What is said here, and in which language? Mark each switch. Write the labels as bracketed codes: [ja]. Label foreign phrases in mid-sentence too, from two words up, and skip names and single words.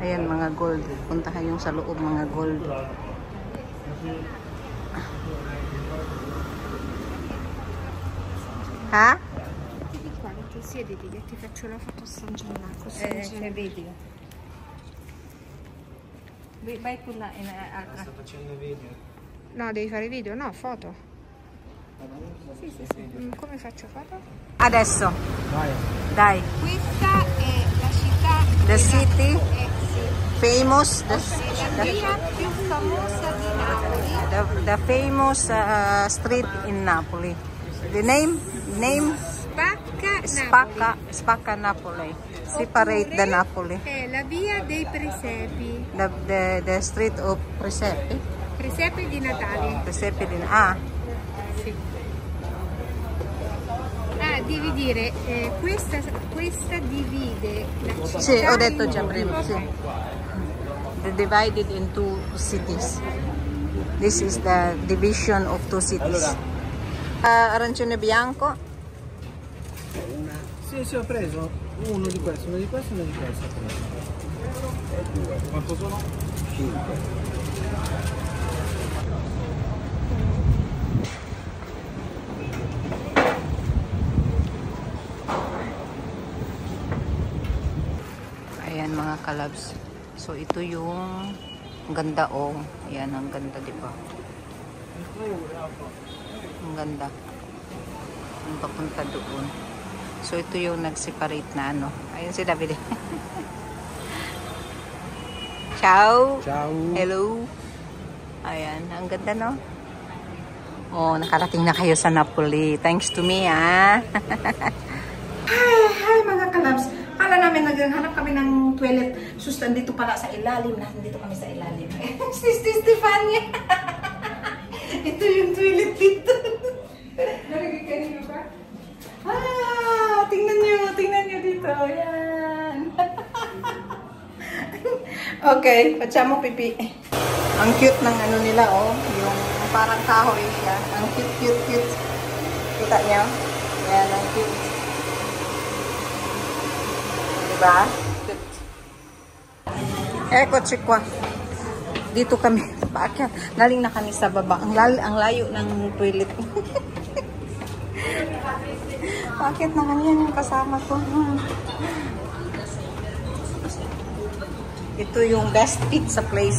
[tl] mga gold. Puntahan yung sa loob mga gold. Ha? [it] Vieni qua, che siediti che ti faccio la foto a San Gianmarco. C'è video. Vai con la Sto facendo video. No, devi fare video, no, foto. Sì, sì, sì. Come faccio foto? Adesso, Vai. dai. Questa è la città. [en] The city, [it] Sì. [en] famous, [it] La via più famosa di Napoli. [en] the famous street in Napoli. The name Spacca Napoli. Separate the Napoli. [it] È la via dei presepi. [en] The street of Presepi. [it] Presepi di Natale. [tl] Presepi din. [it] Sì. Devi dire, questa divide la città. Sì, ho detto in già prima. due. Sì. [en] They're divided in two cities. This is the division of two cities. [it] Arancione bianco. Sì, sì, ho preso uno di questo, uno di questo e uno di questo. Quanto sono? 5. [tl] Ayan mga kalabs. So ito yung ganda Ayan, ang ganda, di ba? Ang ganda. Ang papunta doon. So ito yung nag-separate na ano. Ayun si David. [it] Ciao. Ciao. [tl] Hello. Ayan, ang ganda, no? Oh, nakarating na kayo sa Napoli. [en] Thanks to me, Hi [tl] mga kalabs. Kala namin naghanap kami ng toilet. Sus, nandito pala sa ilalim. Nandito kami sa ilalim. Si Stefania. Ito yung toilet dito. Nalagay kanino ba? Tingnan nyo dito. [it] Ayan. Okay, facciamo pipi. [tl] Ang cute ng ano nila, yung parang kahoy siya. Ang cute. Kita nyo? Ayan, ang cute. Diba? Cute. [it] Eccoci qua. [tl] Dito kami. Bakit? Galing na kami sa baba. Ang layo ng toilet. Bakit naman yan yung kasama ko? Ito yung [en] best pizza place.